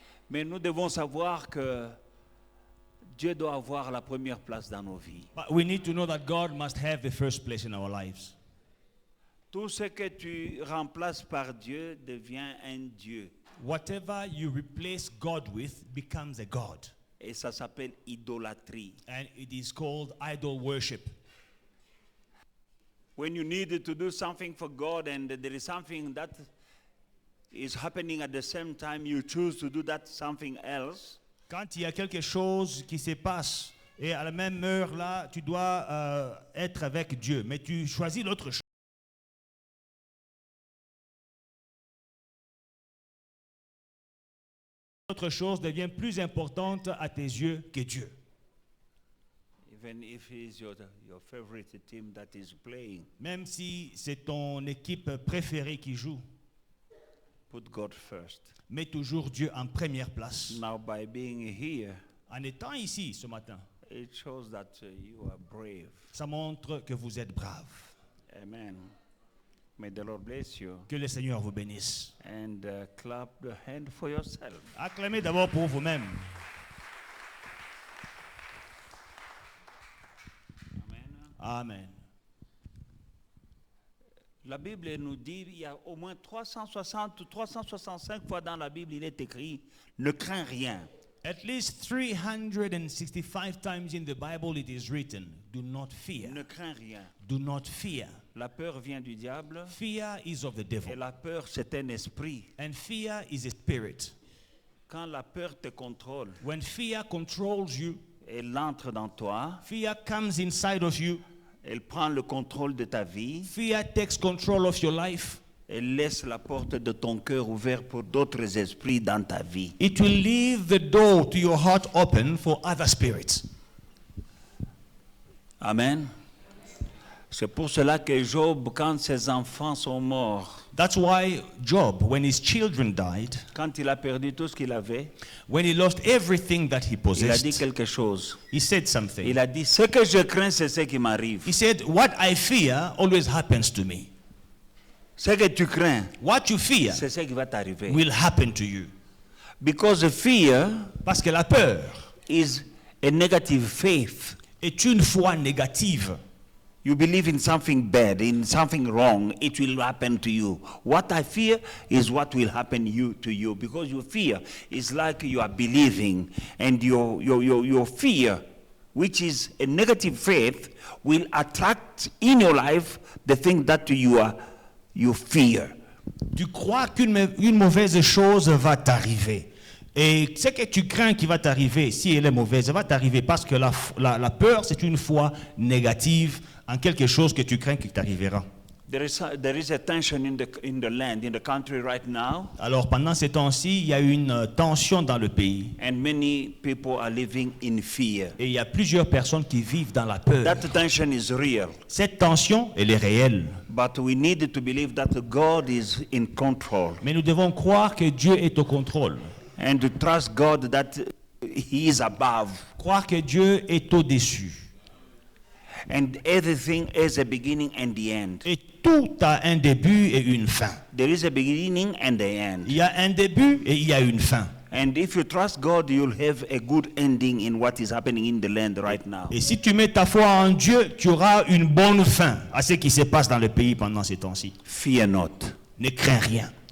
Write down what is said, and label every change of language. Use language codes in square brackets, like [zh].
[fr] Mais nous devons savoir que Dieu doit avoir la première place dans nos vies. [en] But we need to know that God must have the first place in our lives. [fr] Tout ce que tu remplaces par Dieu devient un Dieu. [en] Whatever you replace God with becomes a God. [fr] Et ça s'appelle idolâtrie. [en] And it is called idol worship. When you need to do something for God and there is something that is happening at the same time, you choose to do that something else. [fr] Quand il y a quelque chose qui se passe et à la même heure là, tu dois être avec Dieu, mais tu choisis l'autre chose. L'autre chose devient plus importante à tes yeux que Dieu. [en] Even if it's your favorite team that is playing. [fr] Même si c'est ton équipe préférée qui joue. [en] Put God first. [fr] Mets toujours Dieu en première place. [en] Now by being here, [fr] en étant ici ce matin, [en] it shows that you are brave. [fr] Ça montre que vous êtes brave. [en] Amen. May the Lord bless you. [fr] Que le Seigneur vous bénisse. [en] And clap the hand for yourself. [fr] Acclamez d'abord pour vous-même. Amen. La Bible nous dit, il y a au moins 360 ou 365 fois dans la Bible, il est écrit, ne crains rien. [en] At least 365 times in the Bible it is written, do not fear. [fr] Ne crains rien. [en] Do not fear. [fr] La peur vient du diable. [en] Fear is of the devil. [fr] Et la peur, c'est un esprit. [en] And fear is a spirit. [fr] Quand la peur te contrôle, [en] when fear controls you, [fr] elle entre dans toi. [en] Fear comes inside of you. [fr] Elle prend le contrôle de ta vie. [en] Fear takes control of your life. [fr] Elle laisse la porte de ton cœur ouverte pour d'autres esprits dans ta vie. [en] It will leave the door to your heart open for other spirits. Amen. [fr] C'est pour cela que Job, quand ses enfants sont morts, [en] that's why Job, when his children died, [fr] quand il a perdu tout ce qu'il avait, [en] when he lost everything that he possessed, [fr] il a dit quelque chose. [en] He said something. [fr] Il a dit, ce que je crains, c'est ce qui m'arrive. [en] He said, what I fear always happens to me. [fr] Ce que tu crains, [en] what you fear, [fr] c'est ce qui va t'arriver. [en] Will happen to you. Because fear, [fr] parce que la peur, [en] is a negative faith. [fr] Est une foi négative. [en] You believe in something bad, in something wrong, it will happen to you. What I fear is what will happen to you. Because your fear is like you are believing, and your fear, which is a negative faith, will attract in your life the thing that you fear. [fr] Tu crois qu'une mauvaise chose va t'arriver. Et ce que tu crains qui va t'arriver, si elle est mauvaise, elle va t'arriver parce que la peur, c'est une foi négative en quelque chose que tu crains qui t'arrivera. [en] There is a tension in the land, in the country right now. [fr] Alors pendant ces temps-ci, il y a une tension dans le pays. [en] And many people are living in fear. [fr] Et il y a plusieurs personnes qui vivent dans la peur. [en] That tension is real. [fr] Cette tension, elle est réelle. [en] But we need to believe that God is in control. [fr] Mais nous devons croire que Dieu est au contrôle. [en] And to trust God that He is above. [fr] Croire que Dieu est au-dessus. [en] And everything has a beginning and the end. [fr] Et tout a un début et une fin. [en] There is a beginning and the end. [fr] Il y a un début et il y a une fin. [en] And if you trust God, you'll have a good ending in what is happening in the land right now. [fr] Et si tu mets ta foi en Dieu, tu auras une bonne fin à ce qui se passe dans le pays pendant ces temps-ci. [en] Fear not. [fr] Ne crains rien.